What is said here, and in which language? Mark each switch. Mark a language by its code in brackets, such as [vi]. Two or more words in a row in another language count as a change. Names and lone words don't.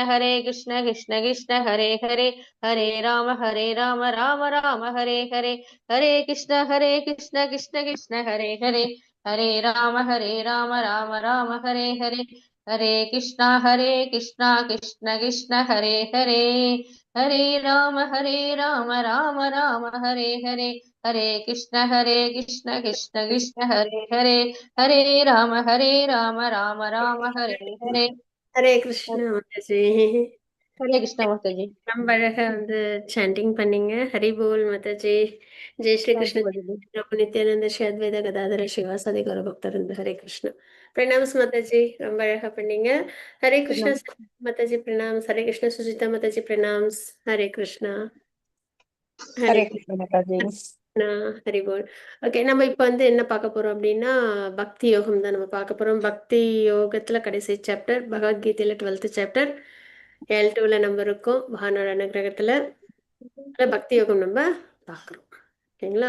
[sa] कृष्ण कृष्ण हरे हरे हरे राम राम राम हरे हरे हरे कृष्ण कृष्ण कृष्ण हरे हरे हरे राम राम राम हरे हरे हरे कृष्ण कृष्ण कृष्ण हरे हरे हरे राम राम राम हरे हरे हरे कृष्ण कृष्ण कृष्ण हरे हरे हरे राम राम राम हरे हरे [hi] हरे कृष्ण माता जी। हरे कृष्ण माता जी। [ta] ரொம்ப அழகா சாண்டிங் பண்ணீங்க। [hi] हरि बोल माता जी। [ta] ஜெய் ஸ்ரீ [en] थैंक [ta] கிருஷ்ண [en] यू [hi] माता जी। [ta] பிரபு நித்யானந்த ஸ்ரீ அத்வைத கதாதர ஸ்ரீவாசதி கௌர பக்தர் ஹரே கிருஷ்ண। பிரணாம்ஸ் [hi] माता जी, [ta] ரொம்ப அழகா பண்ணீங்க। ஹரே கிருஷ்ண [hi] प्रणाम। माता जी [ta] பிரணாம்ஸ்। ஹரே கிருஷ்ண சுஜிதா [hi] माता जी [ta] பிரணாம்ஸ்। ஹரே கிருஷ்ணா। ஹரே [hi] हरे कृष्ण माता जी। हरि बोल। [ta] ஓகே, நம்ம இப்ப என்ன பார்க்க போறோம் அப்படின்னா, பக்தி யோகம் தான் நம்ம பார்க்க போறோம்। பக்தி யோகத்துல கடைசி சாப்டர் பகவத்கீதையில 12th சாப்டர் L2ல நம்ம இருக்கோம் மகானோட அனுகிரகத்துல பக்தி யோகம் நம்ம பார்க்குறோம்। ஓகேங்களா?